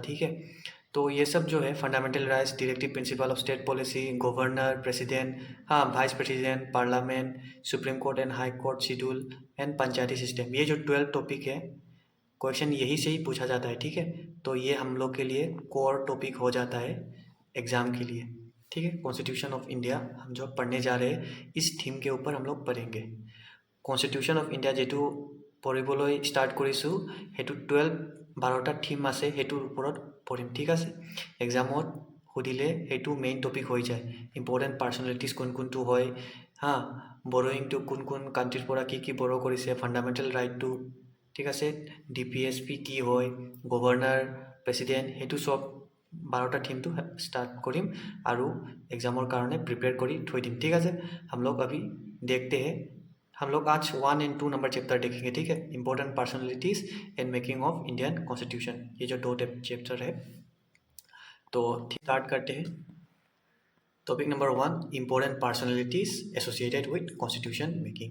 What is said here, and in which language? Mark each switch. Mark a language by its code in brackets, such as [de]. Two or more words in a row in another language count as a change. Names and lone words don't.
[hi] ठीक है, तो ये सब जो है [en] Fundamental Rights, Directive Principle of State Policy, Governor, President, [hi] हाँ [en] Vice President, Parliament, Supreme Court and High Court Schedule and Panchayati System, [hi] ये जो 12 टॉपिक है क्वेश्चन यही से ही पूछा जाता है। ठीक है, तो ये हम लोग के लिए [en] core topic [hi] हो जाता है एग्ज़ाम के लिए। ठीक है, [en] Constitution of India [hi] हम जो पढ़ने जा रहे हैं इस थीम के ऊपर हम लोग पढ़ेंगे। [en] Constitution of India [as] যিটো পঢ়িবলৈ ষ্টাৰ্ট কৰিছোঁ সেইটো 12টা থিম আছে, সেইটোৰ ওপৰত পঢ়িম। ঠিক আছে, এক্সামত সুধিলে সেইটো [en] main topic [as] হৈ যায়। [en] important personalities [as] কোন কোনটো হয়, হা, বৰোয়িংটো কোন কোন কাণ্ট্ৰিৰ পৰা কি কি বৰো কৰিছে, [en] fundamental right. [as] ঠিক আছে, DPSP কি হয়, [en] governor, president, [as] সেইটো চব 12টা থিমটো ষ্টাৰ্ট কৰিম আৰু এক্সামৰ কাৰণে প্ৰিপেয়াৰ কৰি থৈ দিম। ঠিক আছে, [hi] हम लोग अभी देखते हैं। हम लोग आज 1 एंड 2 [en] number chapter [hi] देखेंगे। ठीक है, [en] Important Personalities and Making of Indian Constitution, [hi] ये जो 2 चैप्टर है। तो स्टार्ट करते हैं। [en] topic number [hi] 1, [en] Important Personalities Associated with Constitution Making.